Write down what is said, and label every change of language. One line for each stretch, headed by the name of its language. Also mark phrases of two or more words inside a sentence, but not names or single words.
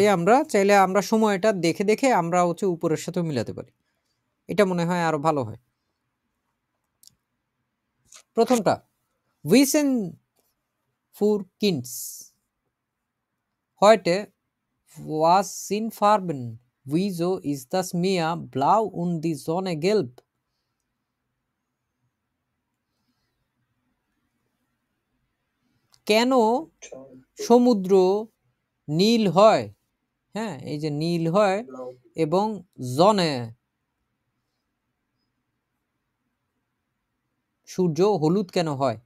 Bangla: আমরা চাইলে আমরা সময়টা দেখে দেখে আমরা হচ্ছে উপরের সাথেও মিলাতে পারি। এটা মনে হয় আরো ভালো হয়। প্রথমটা,
German: Wissen für Kids heute was sind Farben, wieso ist das Meer blau und die Sonne gelb?
Bangla: কেন সমুদ্র নীল হয়? হ্যাঁ, এই যে নীল হয় এবং জনে সূর্য হলুদ কেন হয়?